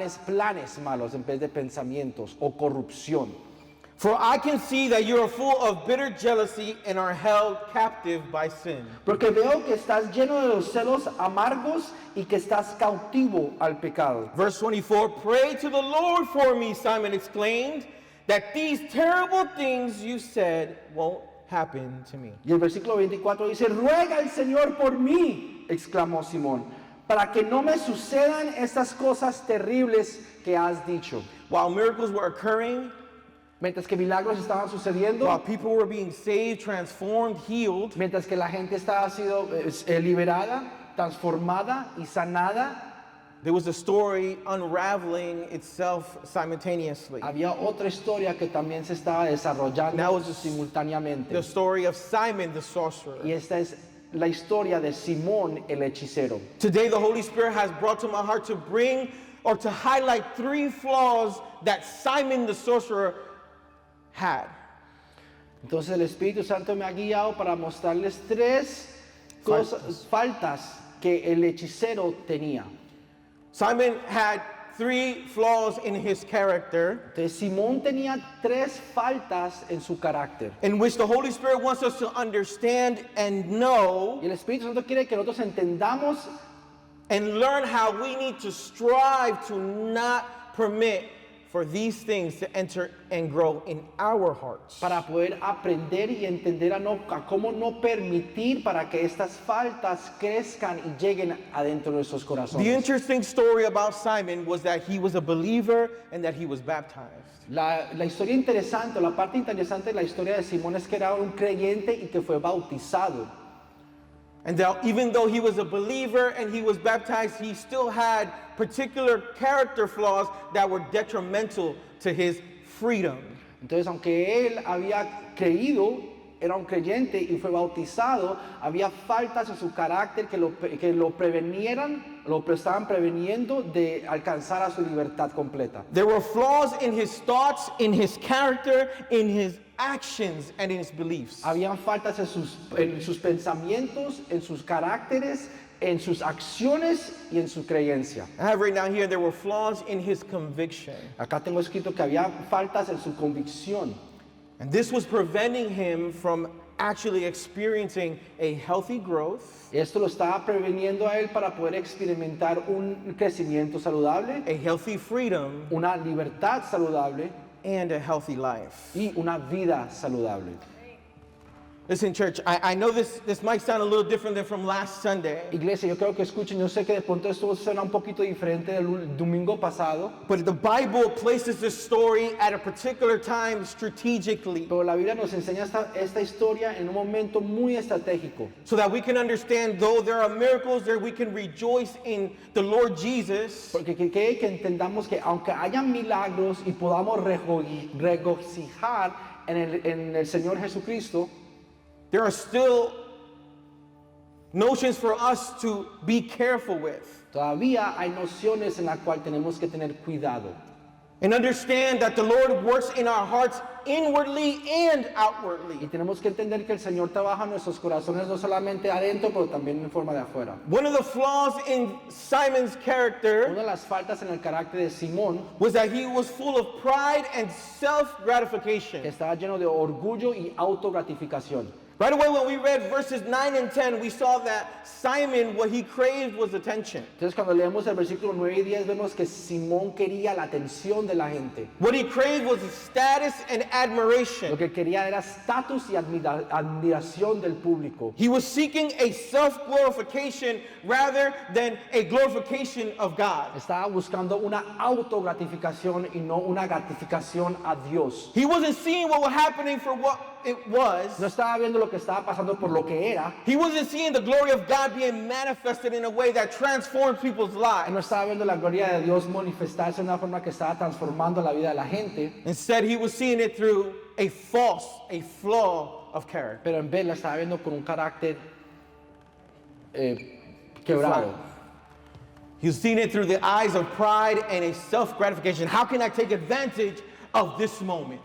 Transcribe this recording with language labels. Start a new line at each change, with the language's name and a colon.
Spanish: planes malos en vez de pensamientos o corrupción.
English: For I can see that you are full of bitter jealousy and are held captive by sin.
Spanish: Porque veo que estás lleno de los celos amargos y que estás cautivo al pecado.
English: Verse 24, pray to the Lord for me, Simon exclaimed, that these terrible things you said won't happen to me.
Spanish: Y el versículo 24 dice, ruega al Señor por mí, exclamó Simón, para que no me sucedan estas cosas terribles que has dicho.
English: While miracles were occurring,
Spanish: Mientras que milagros estaban sucediendo,
English: while people were being saved, transformed, healed,
Spanish: mientras que la gente estaba siendo liberada, transformada y sanada,
English: there was a story unraveling itself simultaneously.
Spanish: había otra historia que también se estaba desarrollando
English: That was
Spanish: simultáneamente.
English: The story of Simon the sorcerer.
Spanish: Y esta es la historia de Simón el hechicero.
English: Today the Holy Spirit has brought to my heart to bring or to highlight 3 flaws that Simon the sorcerer had.
Spanish: Entonces el Espíritu Santo me ha guiado para mostrarles 3 cosas, faltas que el hechicero tenía.
English: Simon had 3 flaws in his character,
Spanish: Entonces Simón tenía 3 faltas en su carácter.
English: in which the Holy Spirit wants us to understand and know
Spanish: Y el Espíritu Santo quiere que nosotros entendamos
English: and learn how we need to strive to not permit for these things to enter and grow in our hearts.
Spanish: para poder aprender y entender a cómo no permitir para que estas faltas crezcan y lleguen adentro de nuestros
English: The
Spanish: corazones.
English: interesting story about Simon was that he was a believer and that he was baptized.
Spanish: La historia interesante, la parte interesante de la historia de Simón es que era un creyente y que fue bautizado.
English: And that even though he was a believer and he was baptized, he still had particular character flaws that were detrimental to his freedom.
Spanish: Entonces, aunque él había creído, era un creyente y fue bautizado, había faltas en su carácter que lo prevenieran, lo estaban preveniendo de alcanzar a su libertad completa.
English: There were flaws in his thoughts, in his character, in his actions, and in his beliefs.
Spanish: Habían faltas en sus pensamientos, en sus caracteres, en sus acciones y en su creencia.
English: I have written down here there were flaws in his conviction.
Spanish: Acá tengo escrito que había faltas en su convicción.
English: And this was preventing him from actually experiencing a healthy growth,
Spanish: Esto lo estaba preveniendo a él para poder experimentar un crecimiento saludable,
English: a healthy freedom,
Spanish: una libertad saludable
English: and a healthy life.
Spanish: y una vida saludable.
English: Listen, church, I know this might sound a little different than from last Sunday,
Spanish: Iglesia, yo creo que escuchen, yo sé que de pronto esto suena un poquito diferente del domingo pasado,
English: but the Bible places this story at a particular time strategically
Spanish: pero la Biblia nos enseña esta historia en un momento muy estratégico,
English: so that we can understand, though there are miracles, there we can rejoice in the Lord Jesus,
Spanish: porque que entendamos que aunque haya milagros y podamos regocijar en el Señor Jesucristo,
English: there are still notions for us to be careful with.
Spanish: todavía hay nociones en las cuales tenemos que tener cuidado.
English: And understand that the Lord works in our hearts inwardly and
Spanish: Y
English: outwardly.
Spanish: tenemos que entender que el Señor trabaja en nuestros corazones no solamente adentro, pero también en forma de afuera.
English: One of the flaws in Simon's
Spanish: Una
English: character
Spanish: de las faltas en el carácter de Simón,
English: was that he was full of pride and
Spanish: que
English: self-gratification.
Spanish: estaba lleno de orgullo y autogratificación.
English: Right away when we read verses 9 and 10, we saw that Simon, what he craved was attention.
Spanish: Entonces cuando leemos el versículo 9 y 10 vemos que Simón quería la atención de la gente.
English: What he craved was status and
Spanish: Lo
English: admiration.
Spanish: que quería era estatus y admiración del público.
English: He was seeking a self-glorification rather than a glorification of God.
Spanish: Estaba buscando una autogratificación y no una gratificación a Dios.
English: He wasn't seeing what was happening for what it was.
Spanish: No estaba viendo lo que estaba pasando por lo que era.
English: He wasn't seeing the glory of God being manifested in a way that transformed people's
Spanish: No
English: lives.
Spanish: estaba viendo la gloria de Dios manifestarse de una forma que estaba transformando la vida de la gente.
English: Instead, he was seeing it through a flaw of character.
Spanish: Pero en vez la estaba viendo con un carácter quebrado.
English: He was seeing it through the eyes of pride and a self-gratification. How can I take advantage of this moment?